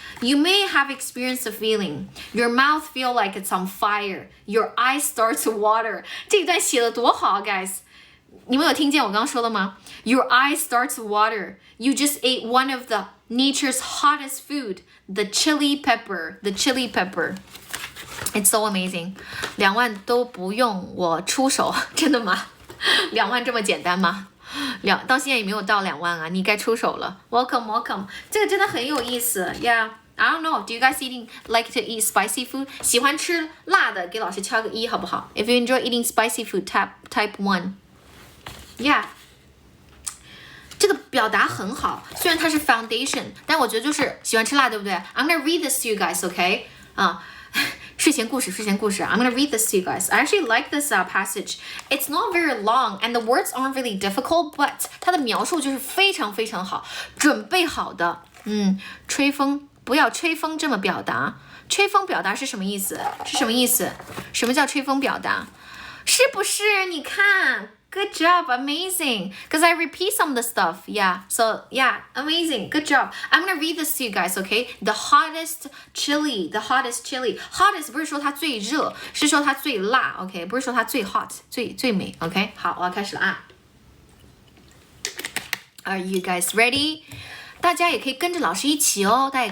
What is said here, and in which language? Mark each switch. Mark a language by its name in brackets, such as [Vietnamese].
[English] You may have experienced a feeling Your mouth feel like it's on fire Your eyes start to water [Chinese] 这一段写得多好 guys你们有听见我刚刚说的吗 [English] Your eyes start to water. You just ate one of the nature's hottest food, the chili pepper. It's so amazing. [Chinese] 2万都不用我出手，真的吗？2万这么简单吗？到现在也没有到2万啊，你该出手了。 [English] Welcome. [Chinese] 这个真的很有意思 Yeah. [English] I don't know. Do you guys like to eat spicy food? [Chinese] 喜欢吃辣的，给老师敲个1好不好 [English] If you enjoy eating spicy food, type 1. Yeah. [Chinese] 这个表达很好，虽然它是 foundation， 但我觉得就是喜欢吃辣，对不对 ？ [English] I'm gonna read this to you guys, okay? [Chinese] 睡前故事 [English] I'm gonna read this to you guys. I actually like this passage. It's not very long, and the words aren't really difficult, but [Chinese] 它的描述就是非常非常好，准备好的。吹风，不要吹风这么表达。吹风表达是什么意思？什么叫吹风表达？是不是？你看。 [English] Good job, amazing. Because I repeat some of the stuff. Yeah, so yeah, amazing. Good job. I'm gonna read this to you guys, okay? The hottest chili. [Chinese] Hottest 不是说它最热，是说它最辣 ，OK？不是说它最 hot， 最美 ，OK？好，我要开始了啊。 [English] Are you guys ready? [Chinese] 大家也可以跟着老师一起哦。